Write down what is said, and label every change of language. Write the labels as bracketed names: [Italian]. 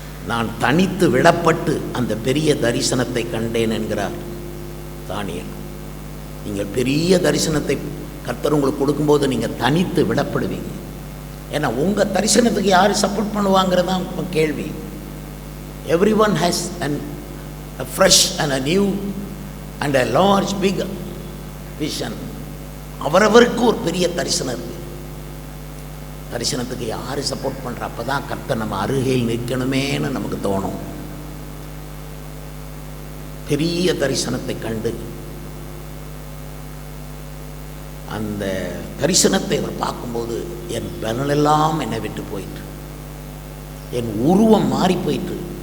[Tamil] நான் தனித்து விடப்பட்டு அந்த பெரிய தரிசனத்தை கண்டேன் என்கிறார் தானியேல். நீங்கள் பெரிய தரிசனத்தை கர்த்தர் உங்களுக்கு கொடுக்கும்போது நீங்கள் தனித்து விடப்படுவீங்க. ஏன்னா உங்கள் தரிசனத்துக்கு யார் சப்போர்ட் பண்ணுவாங்கிறது தான் கேள்வி. [English] Everyone has a fresh and a new and a large big vision. [Tamil] அவரவருக்கு ஒரு பெரிய தரிசனம் இருக்குது. தரிசனத்துக்கு யார் சப்போர்ட் பண்ணுற? அப்போ தான் கர்த்தர் நம்ம அருகில் நிற்கணுமேன்னு நமக்கு தோணும். பெரிய தரிசனத்தை கண்டு அந்த தரிசனத்தை அவர் பார்க்கும்போது என் பலனெல்லாம் என்னை விட்டு போயிட்டு, என் உருவம் மாறி போயிட்டு.